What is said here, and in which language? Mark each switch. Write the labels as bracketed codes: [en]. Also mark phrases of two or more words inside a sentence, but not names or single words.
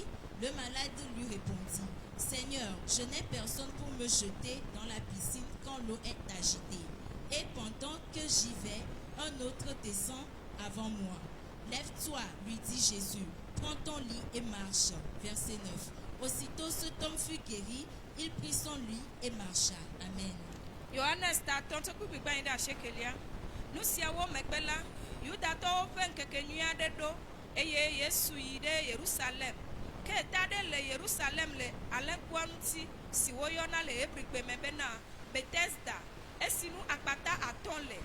[fr] Le malade lui répondit, « Seigneur, je n'ai personne pour me jeter dans la piscine quand l'eau est agitée. Et pendant que j'y vais, un autre descend avant moi. Lève-toi, lui dit Jésus, prends ton lit et marche. » Verset 9. Aussitôt cet homme fut guéri, il prit son lit et marcha. Amen. [ee] Yohanes ta aton so kpekpe gba yin de asiekelia. Nu siawo megbe la, Yudatɔwo ƒe ŋkekenyui aɖe ɖo eye Yesu yi ɖe Yerusalem. Ke ta ɖe le Yerusalem le alẽkpoa ŋuti si woyɔna le Hebrigbe me bena Bethesda, esi nu akpata atɔ̃ le.